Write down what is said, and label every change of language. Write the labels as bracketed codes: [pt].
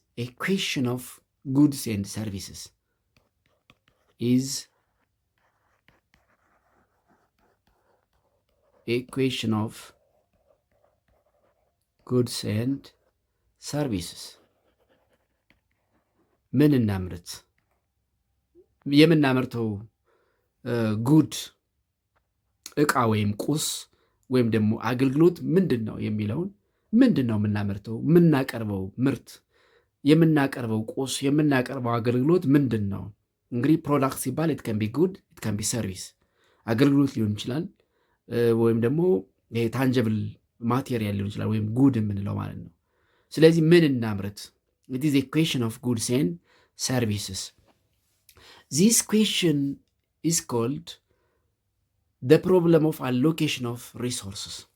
[en] a question of goods and services. Is a question of goods and services. [am] ምን እናምርት? የምናመርተው ጉድ እቃ ወይም ቁስ ወይም ደግሞ አገልግሎት ምንድን ነው የሚለውን ምንድን ነው የምናመርተው? የምናቀርበው ምርት፣ የምናቀርበው ቁስ፣ የምናቀርበው አገልግሎት ምንድን ነው? እንግዲህ ፕሮዳክት ሲባል [en] ኢት ካን ቢ ጉድ ኢት ካን ቢ ሰርቪስ፣ [am] አገልግሎት ሊሆን ይችላል ወይም ደግሞ ታንጀብል ማቴሪያል ሊሆን ይችላል ወይም ጉድ የምንለው ማለት ነው። ስለዚህ ምን እናምርት? [en] It is a question of goods and services. This question is called the problem of allocation of resources.